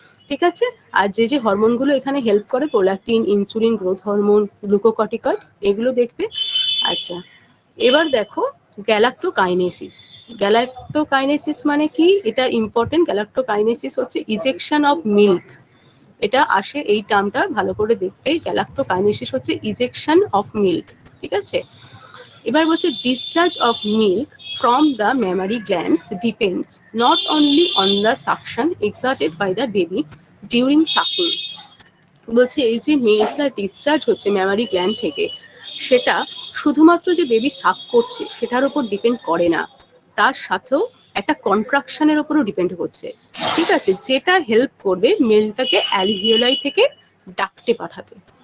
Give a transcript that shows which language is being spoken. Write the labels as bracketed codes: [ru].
[bn] ঠিক আছে, আর যে হরমোনগুলো এখানে হেল্প করে, prolactin, insulin, growth hormone, glucocorticoid, এগুলো দেখবে। আচ্ছা, এবার দেখো গ্যালাক্টোকাইনেসিস। গ্যালাক্টোকাইনেসিস মানে কি, এটা ইম্পর্টেন্ট। গ্যালাক্টোকাইনেসিস হচ্ছে ইজেকশন অফ মিল্ক, এটা আসে, এই টার্মটা ভালো করে দেখবে। গ্যালাক্টোকাইনেসিস হচ্ছে ইজেকশন অফ মিল্ক। ঠিক আছে, এবার বলছে [en] Discharge of milk from the mammary glands depends not only on the suction exerted by the baby during sucking। [bn] বলছে এই যে মিল্কটা ডিসচার্জ হচ্ছে ম্যামারি গ্ল্যান্ড থেকে, সেটা শুধুমাত্র যে বেবি সাক করছে সেটার উপর ডিপেন্ড করে না, তার সাথেও একটা কন্ট্রাকশনের উপরও ডিপেন্ড করছে। ঠিক আছে, যেটা হেল্প করবে মিল্কটাকে অ্যালভিওলাই থেকে ডাক্টে পাঠাতে।